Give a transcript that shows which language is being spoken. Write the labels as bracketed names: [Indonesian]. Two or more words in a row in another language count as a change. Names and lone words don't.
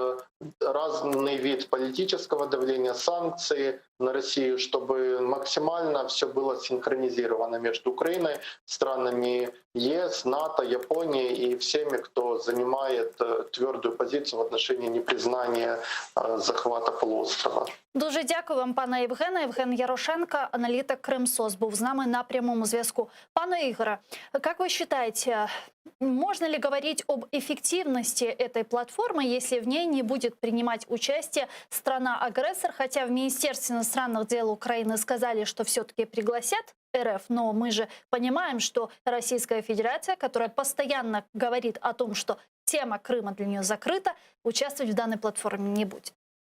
[Russian] разный вид политического давления, санкции на Россию, чтобы максимально все было синхронизировано между Украиной, странами ЕС, НАТО, Японией и всеми, кто занимает твердую позицию в отношении непризнания захвата полуострова. [Ukrainian] Дуже дякую вам, пане Євгене. Євген Ярошенко, аналітик Кримсоц, був з нами на прямому зв'язку. [Russian] Пане Игоре, как вы считаете, можно ли говорить об эффективности этой платформы, если в ней не будет принимать участие страна-агрессор? Хотя в Министерстве иностранных дел Украины сказали, что все-таки пригласят РФ, но мы же понимаем, что Российская Федерация, которая постоянно говорит о том, что тема Крыма для нее закрыта, участвовать в данной платформе не будет.